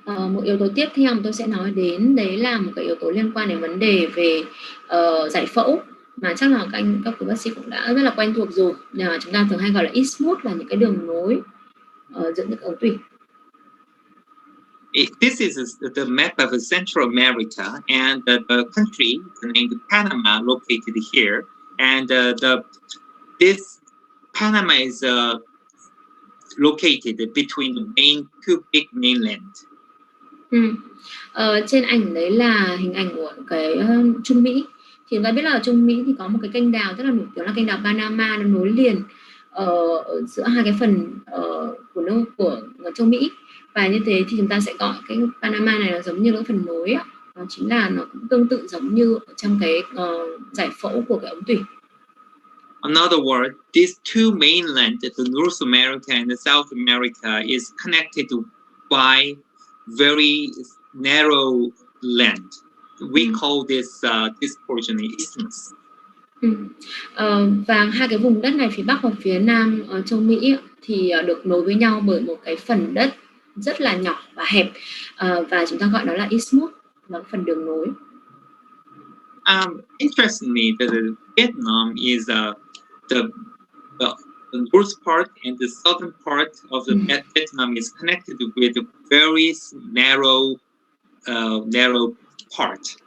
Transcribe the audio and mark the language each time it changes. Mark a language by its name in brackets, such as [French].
[Vietnamese] Một yếu tố tiếp theo mà tôi sẽ nói đến đấy là một cái yếu tố liên quan đến vấn đề về giải phẫu, mà chắc là các quý bác sĩ cũng đã rất là quen thuộc rồi. Chúng ta thường hay gọi là isthmus, là những cái đường nối giữa những ống tủy. [English] This is the map of Central America, and the country named Panama located here. And this Panama is located between the two big mainland. [Vietnamese] Trên ảnh đấy là hình ảnh của cái Trung Mỹ. Thì chúng ta biết là ở Trung Mỹ thì có một cái kênh đào rất là nổi tiếng là kênh đào Panama, nó nối liền giữa hai cái phần của châu Mỹ. Và như thế thì chúng ta sẽ gọi cái Panama này là giống như cái phần nối á. Nó chính là nó cũng tương tự giống như trong cái giải phẫu của cái ống tủy. [English] In other words, these two mainlands, the North America and the South America, is connected by very narrow land. We call this portion isthmus. [Vietnamese] Và hai cái vùng đất này, phía Bắc và phía Nam châu Mỹ thì được nối với nhau bởi một cái phần đất rất là nhỏ và hẹp, và chúng ta gọi nó là isthmus, là phần đường nối. [English] Interestingly, Vietnam is the north part and the southern part of the Vietnam is connected with a very narrow part.